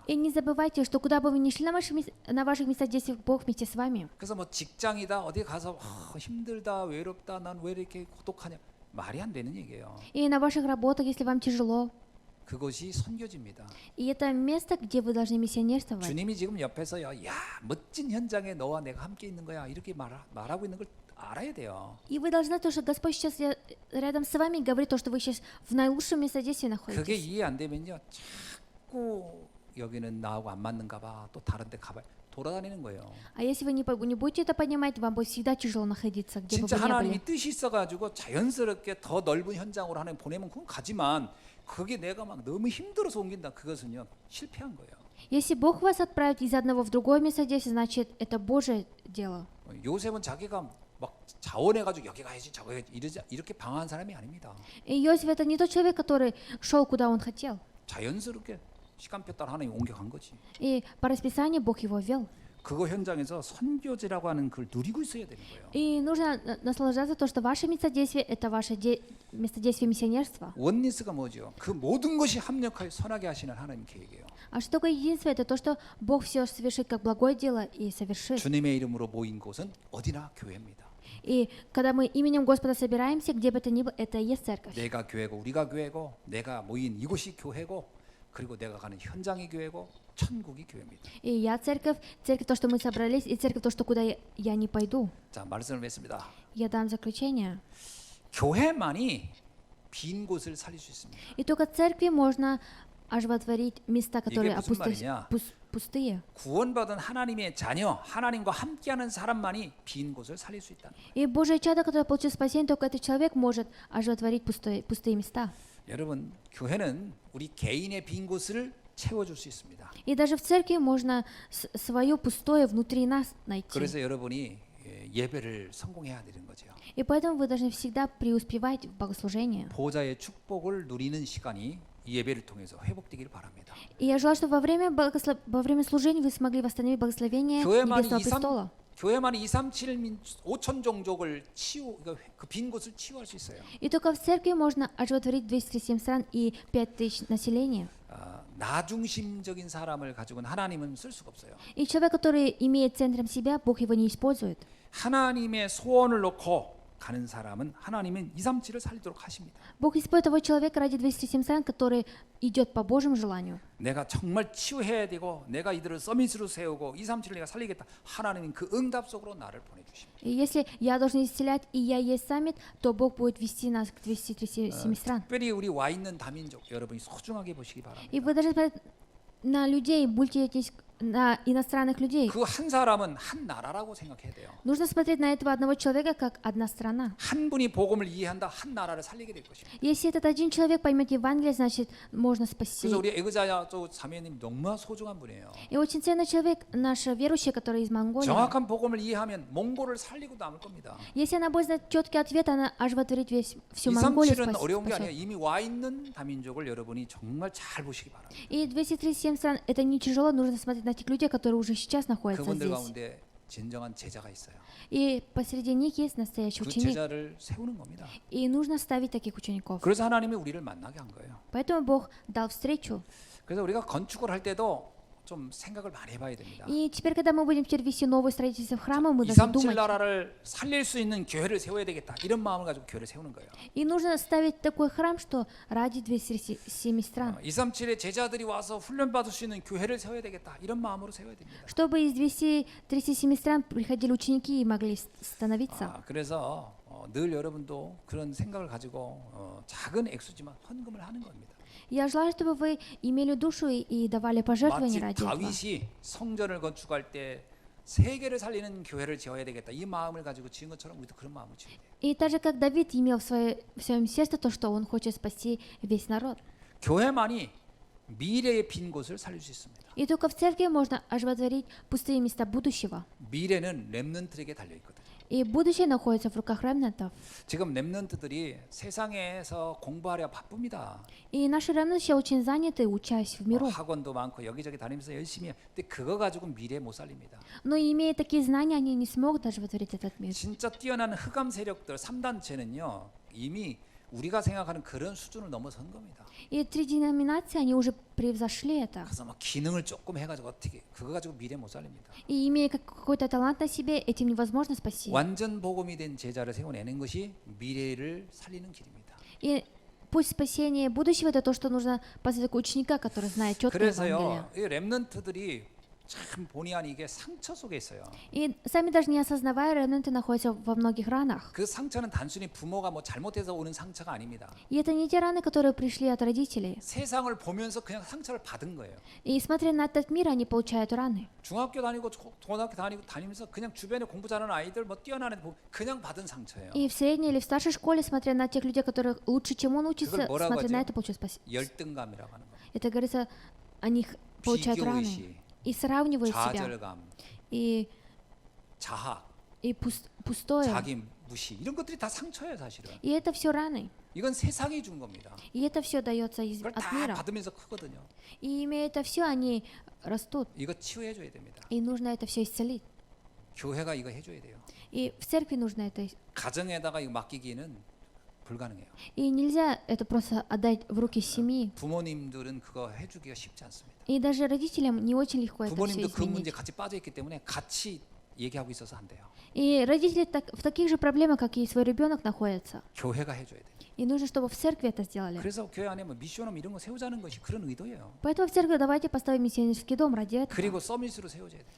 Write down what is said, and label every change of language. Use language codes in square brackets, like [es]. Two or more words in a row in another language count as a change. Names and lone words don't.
[ru] И не забывайте, что куда бы вы ни шли на ваших местах действий, Бог вместе с вами. [ko] 그래서 뭐 직장이다 어디 가서 힘들다 외롭다 난 왜 이렇게 고독하냐 말이 안 되는 얘기예요. [ru] И на ваших работах, если вам тяжело. [ko] 그것이 선교지입니다. [ru] И это место, где вы должны миссионерствовать. [ko] 주님이 지금 옆에서요, 야 멋진 현장에 너와 내가 함께 있는 거야 이렇게 말하고 있는 걸 알아야 돼요. [ru] И вы должны знать, то, что Господь сейчас рядом с вами говорит, то, что вы сейчас в наилучшем местодействии [ko] 그게 [ru] находитесь. [ko] 이해 안 되면요, 자꾸 여기는 나하고 안 맞는가 봐, 또 다른 데 가봐 돌아다니는 거예요. [ru] А если вы не будете это понимать, вам будет всегда тяжело находиться, где бы [ko] 진짜 [ru] вы ни были. [ko] 하나님이 뜻이 있어가지고 자연스럽게 더 넓은 현장으로 하나님 보내면 그건 가지만 그게 내가 막 너무 힘들어서 옮긴다 그것은요 실패한 거예요. [ru] Если Бог вас отправит из одного в другое местодействие, значит, это Божье дело. [ko] 요셉은 자기가 막 자원해가지고 여기 가야지 저기 가야지 이렇게 방황한 사람이 아닙니다. [ru] И Иосиф это не тот человек, который шел, куда он хотел. [ko] 자연스럽게 시간표 따라 하나님 옮겨간 거지. [ru] И по расписанию Бог его вел. [ko] 그거 현장에서 선교지라고 하는 걸 누리고 있어야 되는 거예요. [ru] И нужно наслаждаться то, что ваше местодействие это ваше местодействие миссионерства. [ko] 원리스가 뭐죠? 그 모든 것이 합력하여 선하게 하시는 하나님 계획이에요. [ru] А что такое единство? Это то, что Бог все совершит как благое дело и совершит. [ko] 주님의 이름으로 모인 곳은 어디나 교회입니다. [ru] И когда мы именем Господа собираемся, где бы это ни было, это и есть церковь. [ko] 내가 교회고 우리가 교회고 내가 모인 이곳이 교회고 그리고 내가 가는 현장이 교회고 천국이 교회입니다. [ru] И я церковь, церковь то, что мы собрались, и церковь то, что куда я не пойду. [ko] 자, 말씀을 맺습니다. [ru] Я дам заключение. [ko] 교회만이 빈 곳을 살릴 수 있습니다. [ru] И только церкви можно оживотворить места, которые [ko] 무슨 말이냐? [ru] пустые. [ko] 구원받은 하나님의 자녀, 하나님과 함께하는 사람만이 빈 곳을 살릴 수 있다. [ru] И Божье чадо, которое получил спасение, только этот человек может оживотворить пустые места. [ko] 여러분, 교회는 우리 개인의 빈 곳을 채워줄 수 있습니다. [ru] И даже в церкви можно свое пустое внутри нас найти. [ko] 그래서 여러분이 예배를 성공해야 되는 거죠. [ru] И поэтому вы должны всегда преуспевать в богослужении. [ko] 보호자의 축복을 누리는 시간이 이 예배를 통해서 회복되기를 바랍니다. [ru] И я желаю, что во время служения вы смогли восстановить благословение Небесного престола. [ko] 교회만이 237 5천 종족을 그 빈 곳을 치유할 수 있어요. [ru] И только в церкви можно оживотворить 237 стран и 5000 населения. [ko] 나중심적인 사람을 가지고는 하나님은 쓸 수가 없어요. [ru] И человек, который имеет центром себя, Бог его не использует. [ko] 하나님의 소원을 놓고 가는 사람은 하나님은 237을 살리도록 하십니다. Бог использует того человека ради 237 стран, который идет по Божьему желанию. 내가 정말 치유해야 되고 내가 이들을 서밋으로 세우고 237을 내가 살리겠다. 하나님은 그 응답 속으로 나를 보내주십니다. [ru] И если я должен исцелять, и я есть саммит, то Бог будет вести нас к 237 стран. [ko] 특별히 우리 와 있는 다민족 여러분이 소중하게 보시기 바랍니다. [ru] И вы должны смотреть на людей, на иностранных людей. [ko] 그 한 사람은 한 나라라고 생각해야 돼요. [ru] Нужно смотреть на этого одного человека как одна страна. [ko] 한 분이 복음을 이해한다. 한 나라를 살리게 될 것입니다. [ru] Если этот один человек поймет Евангелие, значит, можно спасти. [ko] 그래서 우리 에그자야 자매님 너무 소중한 분이에요. [ru] И очень ценный человек, наш верующий, который из Монголии. [ko] 정확한 복음을 이해하면 몽골을 살리고 남을 겁니다. [ru] Если она будет знать четкий ответ, она оживотворит всю Монголию. [ko] 237은 어려운 게 아니에요. [ru] спасет. [ko] 이미 와 있는 다민족을 여러분이 정말 잘 보시기 바랍니다. [ru] И 237 стран, это не тяжело, нужно смотреть на тех людей, которые уже сейчас находятся [ko] 그분들 [ru] здесь. [ko] 가운데 진정한 제자가 있어요. [ru] И посреди них есть настоящий [ko] 그 [ru] ученик. [ko] 제자를 세우는 겁니다. [ru] И нужно ставить таких учеников. [ko] 그래서 하나님이 우리를 만나게 한 거예요. [ru] Поэтому Бог дал встречу. [ko] 그래서 우리가 건축을 할 때도 좀 생각을 많이 해봐야 됩니다. [ru] И теперь, когда мы будем теперь вести новое строительство храма, мы должны 237 думать. [ko] 나라를 살릴 수 있는 교회를 세워야 되겠다. 이런 마음을 가지고 교회를 세우는 거예요. [ru] И нужно ставить такой храм, что ради 237 стран. [ko] 237의 제자들이 와서 훈련 받을 수 있는 교회를 세워야 되겠다. 이런 마음으로 세워야 됩니다. [ru] Чтобы из 237 стран приходили ученики и могли становиться. [ko] 그래서 늘 여러분도 그런 생각을 가지고 작은 액수지만 헌금을 하는 겁니다. [ru] Я желаю, чтобы вы имели душу и давали пожертвования [ko] 마치 [ru] ради этого. [ko] 다윗이 성전을 건축할 때 세계를 살리는 교회를 지어야 되겠다. 이 마음을 가지고 지은 것처럼 우리도 그런 마음을 지어야 돼요. [ru] И так же, как Давид имел в своем сердце то, что он хочет спасти весь народ. [ko] 교회만이 미래의 빈 곳을 살릴 수 있습니다. [ru] И только в церкви можно оживотворить пустые места будущего. [ko] 미래는 렘넌트에게 달려 있거든요. [ru] И будущее находится в руках ремнантов. [ko] 지금 렘넌트들이 세상에서 공부하려 바쁩니다. [ru] И наши ремнанты очень заняты, учась в миру. [ko] 학원도 많고 여기저기 다니면서 열심히 해. 근데 그거 가지고 미래 못 살립니다. [ru] Но имея такие знания, они не смогут оживотворить этот мир. [ko] 진짜 뛰어난 흑암 세력들 3단체는요. 이미 우리가 생각하는 그런 수준을 넘어선 겁니다. [ru] И 3 деноминации, они уже превзошли это. [ko] 그래서 막 기능을 조금 해가지고 어떻게 그거 가지고 미래 못 살립니다. [ru] И имея какой-то талант на себе, этим невозможно спасти. [ko] 완전 복음이 된 제자를 세워내는 것이 미래를 살리는 길입니다. [ru] И путь спасения будущего — это то, что нужно поставить ученика, который знает четко Евангелие. [ko] 그래서요, 이 렘넌트들이 참 본의 아니게 상처 속에 있어요. [ru] И сами даже не осознавая, ремнанты находятся во многих ранах. [ko] 그 상처는 단순히 부모가 뭐 잘못해서 오는 상처가 아닙니다. [ru] И это не те раны, которые пришли от родителей. [ko] 세상을 보면서 그냥 상처를 받은 거예요. [ru] И смотря на этот мир, они получают раны. [ko] 중학교 다니고 고등학교 다니면서 그냥 주변에 공부 잘하는 아이들 뭐 뛰어난 애들 보면 그냥 받은 상처예요. [ru] И в средней или в старшей школе, смотря на тех людей, которые лучше, чем он учится, [ko] 그걸 뭐라고 [ru] смотря на [ko] 하죠? [ru] это, получают спасение. [ko] 열등감이라고 하는 거. [ru] Это говорится, они получают раны. [ko] 비교의식, [ru] И сравнивают себя. [ko] 좌절감, [ru] И [ko] 자학, [ru] пустое. [ko] 자기 무시 이런 것들이 다 상처예요, 사실은. [ru] И это все раны. [ko] 이건 세상이 준 겁니다. [ru] И это все дается [ko] 그걸 [ru] от [ko] 다 [ru] мира. [ko] 받으면서 크거든요. [ru] И имея это все, они растут. [ko] 이거 치유해 줘야 됩니다. [ru] И нужно это все исцелить. [ko] 교회가 이거 해줘야 돼요. [ru] И в церкви нужно это. [ko] 가정에다가 이거 맡기기는 불가능해요. [ru] И нельзя это просто отдать в руки семьи. [ko] 부모님들은 그거 해주기가 쉽지 않습니다. [ru] И даже родителям не очень легко это все [ko] 부모님도 그 문제 [ru] изменить. [ko] 같이 빠져 있기 때문에 같이 얘기하고 있어서 안 돼요. [ru] И родители в таких же проблемах, как и свой ребенок, находятся. [ko] 교회가 해줘야 돼요. [ru] И нужно, чтобы в церкви это сделали. [ko] 그래서 교회 안에 뭐 미션홈 이런 거 세우자는 것이 그런 의도예요. [ru] Поэтому в церкви давайте поставим миссионерский дом ради этого. [ko] 그리고 서밋으로 세워줘야 돼요.